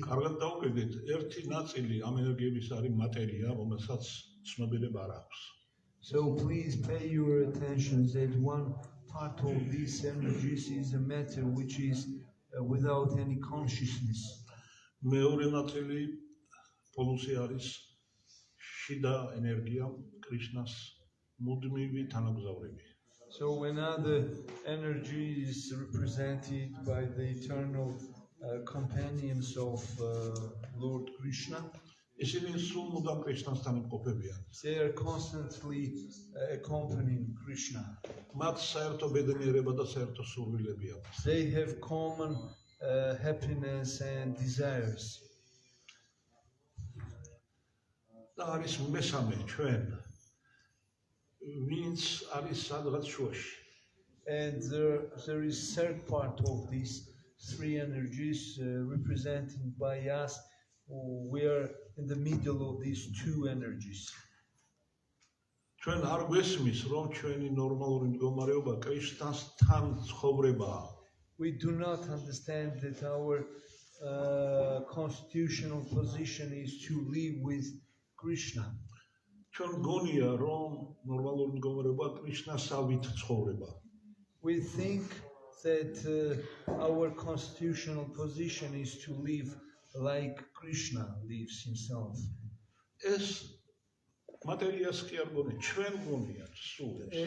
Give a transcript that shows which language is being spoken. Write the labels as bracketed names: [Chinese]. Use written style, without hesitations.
[Georgian] კარგად დავუკვირდით, ერთი ნაწილი ამ ენერგიების არის მატერია, რომელსაც ცნობილება არ აქვს. [English] So please pay your attention that one part of these energies is a matter which is without any consciousness. [Georgian] მეორე ნაწილი პოლუსი არის შიდა ენერგია, კრიშნას მუდმივი თანამგზავრები. [English] So another energy is represented by the eternal companions of Lord Krishna. [Georgian] ისინი სულ მუდამ კრიშნასთან იმყოფებიან. [English] They are constantly accompanying Krishna. [Georgian] მათ საერთო ბედნიერება და საერთო სურვილები აქვს. [English] They have common happiness and desires. [Georgian] და არის მესამე ჩვენ ვინც არის სადღაც შუაში. [English] And there is third part of these three energies represented by us. We are in the middle of these two energies. [Georgian] ჩვენ არ გვესმის, რომ ჩვენი ნორმალური მდგომარეობა კრიშნასთან ცხოვრებაა. [English] We do not understand that our constitutional position is to live with Krishna. [Georgian] ჩვენ გონია, რომ ნორმალური მდგომარეობა კრიშნასავით ცხოვრება. [English] We think that our constitutional position is to live like Krishna lives himself. [Georgian] ეს მატერიას კი არ გონია, ჩვენ გონია სულ ეს.